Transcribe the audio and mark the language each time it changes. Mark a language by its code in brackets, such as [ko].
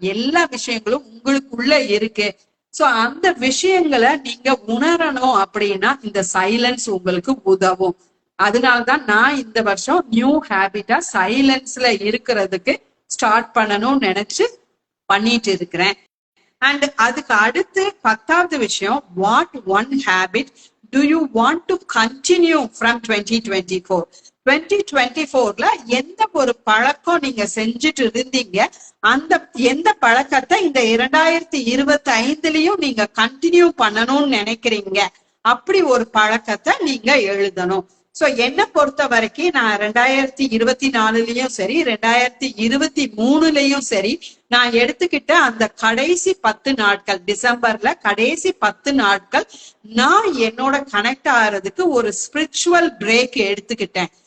[ta] எல்லா விஷயங்களும் உங்களுக்குள்ள இருக்கு. சோ அந்த விஷயங்களை நீங்க உணரணும் அப்படின்னா இந்த சைலன்ஸ் உங்களுக்கு உதவும். அதனாலதான் நான் இந்த வருஷம் நியூ ஹேபிட்டா சைலன்ஸ்ல இருக்கிறதுக்கு ஸ்டார்ட் பண்ணணும்னு நினைச்சு பண்ணிட்டு இருக்கிறேன். அண்ட் அதுக்கு அடுத்து 10வது விஷயம், [en] What one habit do you want to continue from 2024? [ta] 2024ல எந்த ஒரு பழக்கம் நீங்க செஞ்சுட்டு இருந்தீங்க, அந்த எந்த பழக்கத்தை இந்த 2025லயும் நீங்க கண்டினியூ பண்ணணும்னு நினைக்கிறீங்க, அப்படி ஒரு பழக்கத்தை நீங்க எழுதணும். சோ என்ன பொறுத்த வரைக்கும் நான் 2024லயும் சரி 2023லயும் சரி நான் எடுத்துக்கிட்ட அந்த கடைசி 10 நாட்கள், டிசம்பர்ல கடைசி 10 நாட்கள் நான் என்னோட கனெக்ட் ஆகிறதுக்கு ஒரு ஸ்பிரிச்சுவல் பிரேக் எடுத்துக்கிட்டேன்.